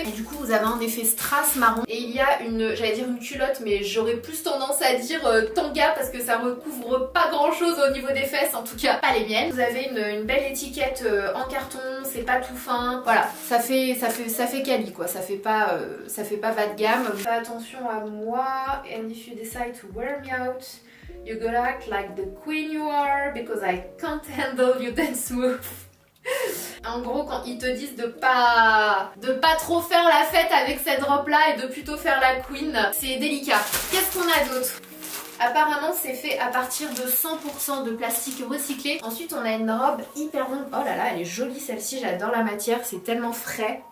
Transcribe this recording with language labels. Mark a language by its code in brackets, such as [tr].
[fr] Et du coup vous avez un effet strass marron. Et il y a une, j'allais dire une culotte, mais j'aurais plus tendance à dire tanga parce que ça recouvre pas grand chose au niveau des fesses, en tout cas pas les miennes. Vous avez une belle étiquette en carton, c'est pas tout fin. Voilà, ça fait quali quoi, ça fait pas bas de gamme. Faites attention à moi. [en] And if you decide to wear me out, you gotta act like the queen you are because I can't handle you dance move. [fr] En gros, quand ils te disent de pas trop faire la fête avec cette robe là et de plutôt faire la queen, c'est délicat. Qu'est-ce qu'on a d'autre? Apparemment c'est fait à partir de 100% de plastique recyclé. Ensuite on a une robe hyper longue. Oh là là, elle est jolie celle-ci, j'adore la matière, c'est tellement frais.